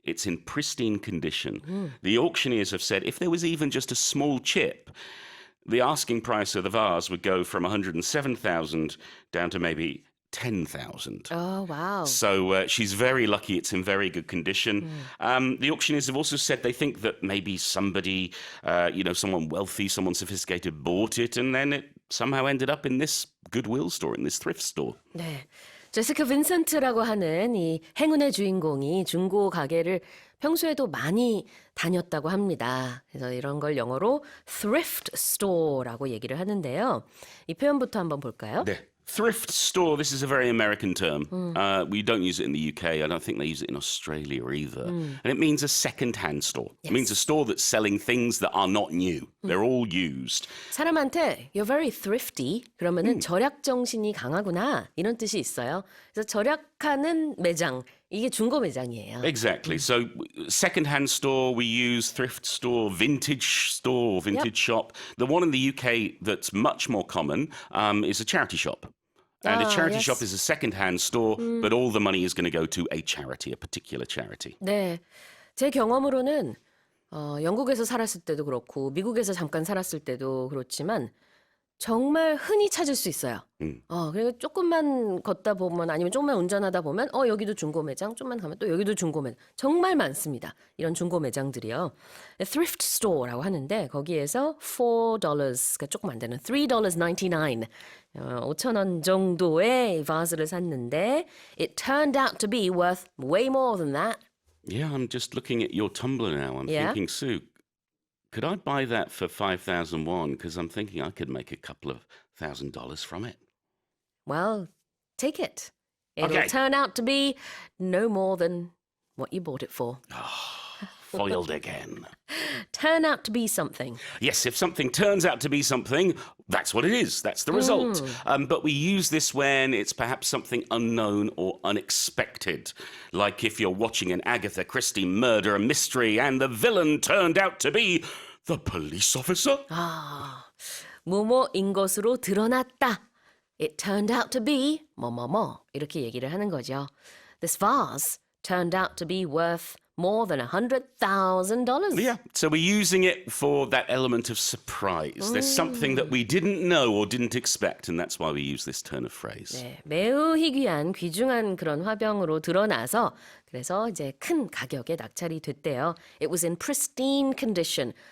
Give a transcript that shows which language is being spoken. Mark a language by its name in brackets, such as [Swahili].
[English] It's in pristine condition. The auctioneers have said if there was even just a small chip, the asking price of the vase would go from $107,000 down to maybe $10,000. Oh, wow. So she's very lucky. It's in very good condition. The auctioneers have also said they think that maybe somebody, someone wealthy, someone sophisticated bought it and then it somehow ended up in this Goodwill store, in this thrift store. [Korean] 네. 제시카 빈센트라고 하는 이 행운의 주인공이 중고 가게를 평소에도 많이 다녔다고 합니다. 그래서 이런 걸 영어로 [English] thrift store [Korean] 라고 얘기를 하는데요. 이 표현부터 한번 볼까요? 네. [English] Thrift store, this is a very American term. We don't use it in the UK. I don't think they use it in Australia either. And it means a second-hand store. Yes. It means a store that's selling things that are not new. They're all used. [Korean] 사람한테 [English] you're very thrifty [Korean] 그러면은 절약 정신이 강하구나 이런 뜻이 있어요. 그래서 절약하는 매장 이게 중고 매장이에요. [English] Exactly. So second-hand store, we use thrift store, vintage shop. The one in the UK that's much more common is a charity shop. And a charity yes. shop is a second-hand store, but all the money is going to go to a charity, a particular charity. [Korean] 네, 제 경험으로는 영국에서 살았을 때도 그렇고 미국에서 잠깐 살았을 때도 그렇지만 정말 흔히 찾을 수 있어요. 그리고 조금만 걷다 보면 아니면 조금만 운전하다 보면 여기도 중고 매장, 좀만 가면 또 여기도 중고 매장. 정말 많습니다. 이런 중고 매장들이요. thrift store라고 하는데 거기에서 $4가 조금 안 되는 $3.99 5,000원 정도의 바스를 샀는데 [English] it turned out to be worth way more than that. Yeah, I'm just looking at your tumbler now. I'm Yeah. thinking, Sue, could I buy that for 5,001? Because I'm thinking I could make a couple of $1,000 from it. Well, take it. It'll Okay. turn out to be no more than what you bought it for. Foiled again. Turn out to be something. Yes, if something turns out to be something, that's what it is. That's the result. But we use this when it's perhaps something unknown or unexpected. Like if you're watching an Agatha Christie murder mystery and the villain turned out to be the police officer. [Korean] 뭐뭐인 것으로 드러났다. [English] It turned out to be [Korean] 뭐뭐뭐 이렇게 얘기를 하는 거죠. [English] This vase turned out to be worth more than $100,000. Yeah, so we're using it for that element of surprise. There's something that we didn't know or didn't expect, and that's why we use this turn of phrase. [Korean] 네, 매우 희귀한 귀중한 그런 화병으로 드러나서 그래서 이제 큰 가격에 낙찰이 됐대요. [English] It was in pristine condition.